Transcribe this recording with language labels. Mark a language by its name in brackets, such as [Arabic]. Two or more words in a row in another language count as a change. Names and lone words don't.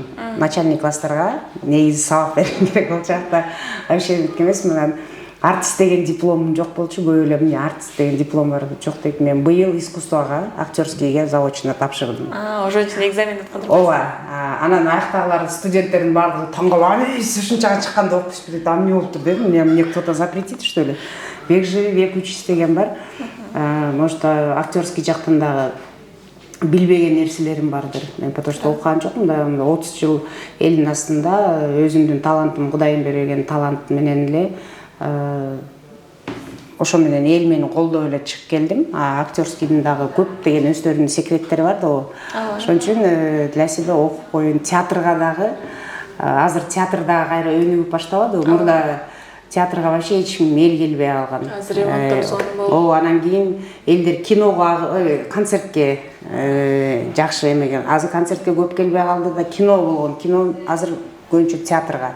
[Kyrgyz] Начальник класстарга негизи сабак берген керек болчу, вообще бүткөн эмесмин. Артист деген дипломум жок болчу, көп эле эмне артист деген диплом бар жок дейт. Мен быйыл искусствого, актерскийге заочно тапшырдым. Ошон үчүн экзамен аткандыр. Ооба. Анан аяктагылар студенттердин баардыгы таң калып, ушунчага чыкканда окуйсуз дейт. Эмне болуптур дедим. [Russian] Мне кто-то запретит, что ли? Век живи, век учись [Kyrgyz] деген бар. Может, актерский жактан дагы билбеген нерселерим бардыр. Мен [Russian] потому что [Kyrgyz] окуган жокмун да, 30 жыл элдин астында өзүмдүн талантым, Кудайым берген талант менен эле ошо менен эл мени колдоп эле чыгып келдим. Актерскийдин дагы көп деген өздөрүнүн секреттери бар да. Ошон үчүн [Russian] для себя [Kyrgyz] окуп коюн. Театрга дагы азыр театрда кайра өнүгүп баштабады. Мурда театрга вообще эч ким эл келбей алган. Азыр ремонттор сонун болуп. Анан кийин элдер киного, концертке жакшы эмеген. Азыр концертке көп келбей калды да, кино болгон. Кино азыр көбүнчө театрга.